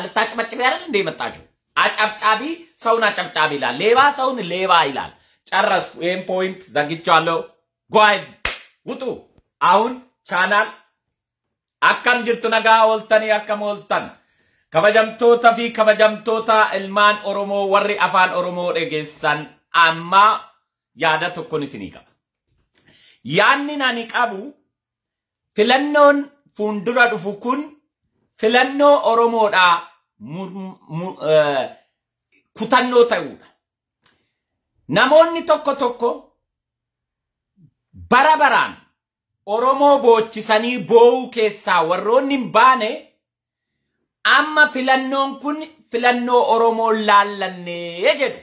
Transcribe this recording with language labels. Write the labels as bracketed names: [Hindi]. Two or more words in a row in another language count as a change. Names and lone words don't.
[Amharic] ልታጨበጭቢ አይደል እንደ መጣችሁ? አጨብጫቢ ሰውን አጨብጫቢ ይላል፣ ሌባ ሰውን ሌባ ይላል። ጨረስኩ። ይሄን ፖይንት ዘግቻለሁ። ጓይድ ውጡ። አሁን ቻናል [Oromo] akkam jirtu nagaa waltanee akkam waltanee kabajamtoota fi kabajamtoota ilmaan Oromoo warri afaan Oromoo dhageessan amma yaada tokkon isini qaba. Yaanni nani qabu filannoon fuundura dhufu kun filannoo Oromoodha kutannoo ta'uudha. Namoonni tokko barabaraan Oromoo boochisanii boo'uu keessaa warroonni hin baane amma filannoon kun filannoo Oromoo laallannee jedhu.